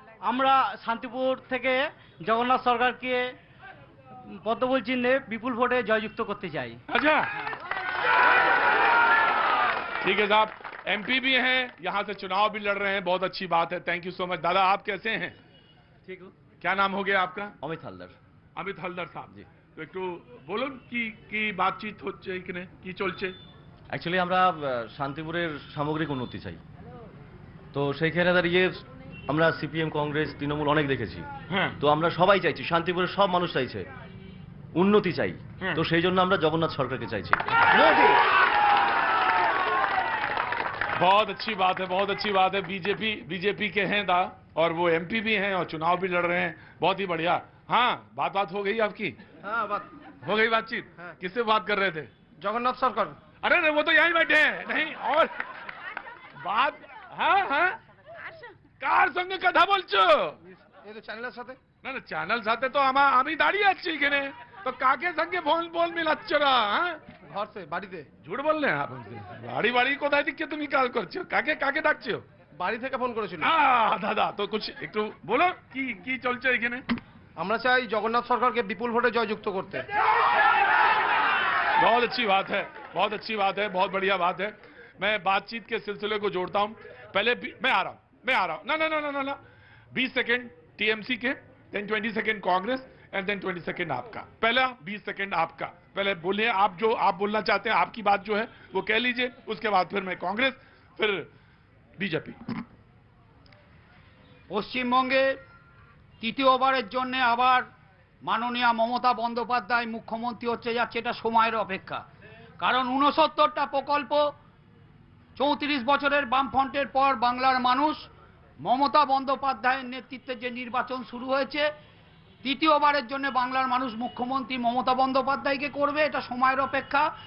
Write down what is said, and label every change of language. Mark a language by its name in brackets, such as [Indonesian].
[Bangla] আমরা শান্তিপুর থেকে জগন্নাথ সরকারকে পদ্মফুল চিহ্নে বিপুল ভোটে জয়যুক্ত করতে চাই। [Hindi] अच्छा ठीक है साहब, एमपी भी हैं, यहाँ से चुनाव भी लड़ रहे हैं, बहुत अच्छी बात है। Thank you so much. दादा आप कैसे हैं? ठीक है। क्या नाम हो गया आपका? [Bangla] অমিত হালদার। [Hindi] अमित हलदर साहब जी, तो একটু বলুন কি বাতচিত হচ্ছে এখানে, কি চলছে? [Bangla] অ্যাকচুয়ালি আমরা শান্তিপুরের সামগ্রিক উন্নতি চাই, তো সেইখানে দাঁড়িয়ে আমরা সিপিএম, কংগ্রেস, তৃণমূল অনেক দেখেছি। হ্যাঁ, তো আমরা সবাই চাইছি, শান্তিপুরের সব মানুষ চাইছে উন্নতি চাই, তো সেই জন্য আমরা জগন্নাথ সরকারকে চাইছি। [Hindi] बहुत अच्छी बात है, बहुत अच्छी बात है। बीजेपी के हैं दा, और वो एमपी भी हैं और चुनाव भी लड़ रहे हैं, बहुत ही बढ़िया। हाँ बात हो गई आपकी? हाँ बात हो गई बातचीत। किससे बात कर रहे थे? [Bangla] জগন্নাথ সরকার। [Hindi] अरे वो तो यहीं बैठे हैं। नहीं और बात? हाँ [Bangla] কার সঙ্গে কথা বলছো? এই তো চ্যানেলের সাথে। না চ্যানেল সাথে তো আমি দাঁড়িয়ে আছি এখানে, তো কাকে সঙ্গে ফোন মিলাচ্ছ না? ঘর से বাড়িতে। ঝুট বললে [Hindi] आप हमसे। [Bangla] বাড়ি কোথায় দিকে তুমি কাজ করছো? কাকে ডাকছো? বাড়ি থেকে ফোন করেছিল। দাদা তো कुछ একটু বলো কি চলছে এখানে? আমরা চাই জগন্নাথ সরকারকে বিপুল ভোটে জয়যুক্ত করতে। [Hindi] बहुत अच्छी बात है, बहुत अच्छी बात है, बहुत बढ़िया बात है। मैं बातचीत के सिलसिले को जोड़ता हूं। पहले मैं आ रहा हूं। ना ना ना ना ना ना 20 सेकंड टीएमसी के, then 20 second Congress and then 20 second आपका। पहला 20 सेकंड आपका, पहले बोलिए आप जो आप बोलना चाहते हैं, आपकी बात जो है वो कह लीजिए, उसके बाद फिर मैं कांग्रेस, फिर बीजेपी। [Bangla] পশ্চিমবঙ্গে তৃতীয়বারের জন্য আবার মাননীয় মমতা বন্দ্যোপাধ্যায় মুখ্যমন্ত্রী হচ্ছে যাচ্ছে, এটা সময়ের অপেক্ষা। কারণ 69টা প্রকল্প 34 বছরের বামফ্রন্টের পর বাংলার মানুষ মমতা বন্দ্যোপাধ্যায়ের নেতৃত্বে যে নির্বাচন শুরু হয়েছে, তৃতীয়বারের জন্য বাংলার মানুষ মুখ্যমন্ত্রী মমতা বন্দ্যোপাধ্যায়কে করবে, এটা সময়ের অপেক্ষা।